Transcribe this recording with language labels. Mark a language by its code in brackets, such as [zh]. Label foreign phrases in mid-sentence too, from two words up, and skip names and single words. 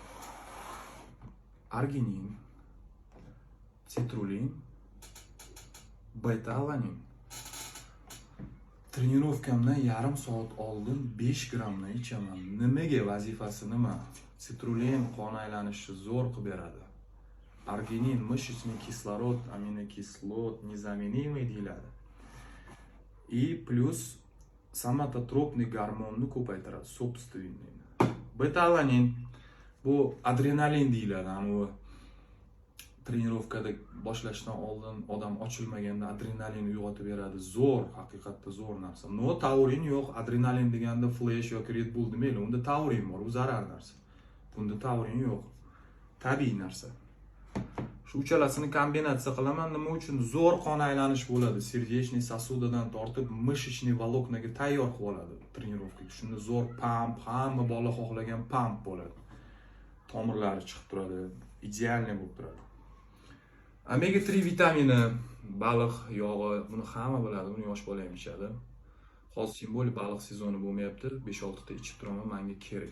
[uz] Arginin, citrulin, beta-alanin. Trenirovkamdan yarim soat oldin 5 grammni ichaman. Nimaga, vazifasi nima? Citrulin qon aylanishini zo'r qilib beradi. [ru] Arginin мышечный кислород, аминокислот, незаменимый deyiladi. И плюс [uz] somatotropный gormonni ko'paytiradi, собственный. Beta-alanin bu adrenalin deyiladi. Anavi trenirovkada boshlashdan oldin odam ochilmaganda adrenalin uyg'otib beradi. Zo'r, haqiqatda zo'r narsa. No, taurin yo'q. Adrenalin deganda Flash yoki Red Bull demayli. Unda taurin bor, u zarar narsa. Bunda taurin yo'q. Tabiiy narsa. Shu uchalasini kombinatsiya qilaman. Nima uchun? Zo'r qon aylanish bo'ladi. Serдечный сосудиdan tortib [ru] мышечный волокнаga [uz] tayyor qilib oladi trenirovkaga. Shunda zo'r pump, hamma bola xohlagan pump bo'ladi. Tomirlari chiqib turadi, idealniy bo'lib turadi. Omega 3 vitamini, baliq yog'i, buni hamma biladi, buni yosh bola ham ichadi. Hozir simbolik baliq sezoni bo'lmayapti, 5-6 ta ichib turaman, menga kerak.